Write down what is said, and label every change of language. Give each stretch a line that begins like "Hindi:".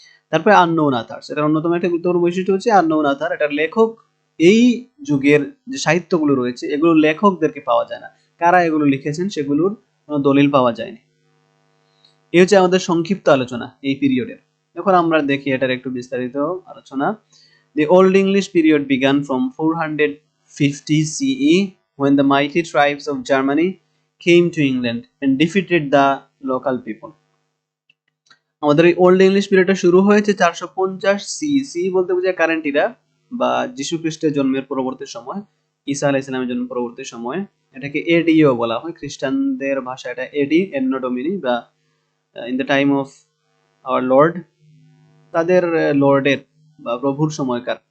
Bangla: তারপরে unknown others, এটার অন্যতম একটা গুরুত্বপূর্ণ বৈশিষ্ট্য হচ্ছে আননোন আথার। এটার লেখক, এই যুগের যে সাহিত্যগুলো রয়েছে এগুলো লেখকদেরকে পাওয়া যায় না, কারা এগুলো লিখেছেন সেগুলোর কোনো দলিল পাওয়া যায়নি। এই হচ্ছে আমাদের সংক্ষিপ্ত আলোচনা এই পিরিয়ডের। এখন আমরা দেখি এটার একটু বিস্তারিত আলোচনা।
English: The Old English period began from 450 CE when the mighty tribes of Germany came to England and defeated the local people.
Bangla: আমাদের এই ওল্ড ইংলিশ পিরিয়ডটা শুরু হয়েছে 450 সি বলতে বোঝায় কারেন্ট ইরা বা যীশু খ্রিস্টের জন্মের পরবর্তী সময়, ঈসা আলাইহিস সালামের জন্মের পরবর্তী সময়। এটাকে এডিও বলা হয়, খ্রিস্টানদের ভাষায় এটা এডি, এন্নো ডোমিনি, বা
English: in the time of our Lord,
Bangla: তাদের লর্ডের বা প্রভুর সময়কার।